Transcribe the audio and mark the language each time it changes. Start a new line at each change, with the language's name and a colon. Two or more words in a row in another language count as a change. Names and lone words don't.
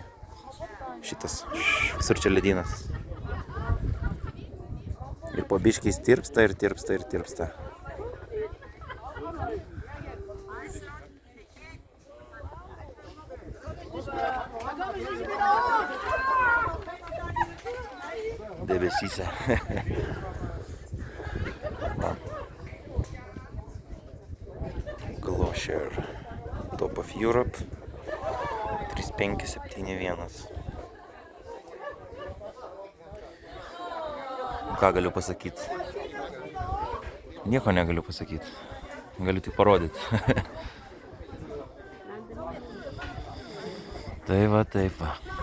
Lithuanian: Šitas, visur čia ledynas. Ir po biškiais tirpsta ir tirpsta ir tirpsta. Debesyse. Glacier. Top of Europe. 3571. Ką galiu pasakyti? Nieko negaliu pasakyti. Galiu tik parodyti. Tai va, taip va.